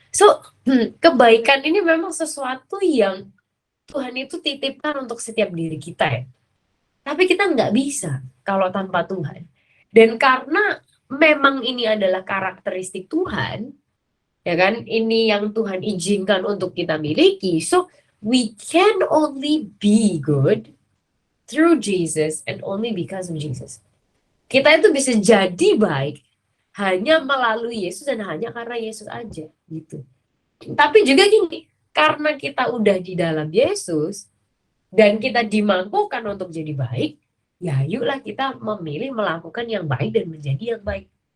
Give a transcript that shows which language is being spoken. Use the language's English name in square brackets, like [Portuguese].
[Indonesian] So, kebaikan ini memang sesuatu yang Tuhan itu titipkan untuk setiap diri kita ya. Tapi kita nggak bisa kalau tanpa Tuhan. Dan karena memang ini adalah karakteristik Tuhan, ya kan? Ini yang Tuhan izinkan untuk kita miliki. [English] So, we can only be good through Jesus and only because of Jesus. [Indonesian] Kita itu bisa jadi baik hanya melalui Yesus dan hanya karena Yesus aja gitu. Tapi juga gini, karena kita udah di dalam Yesus dan kita dimampukan untuk jadi baik, ya yuklah kita memilih melakukan yang baik dan menjadi yang baik.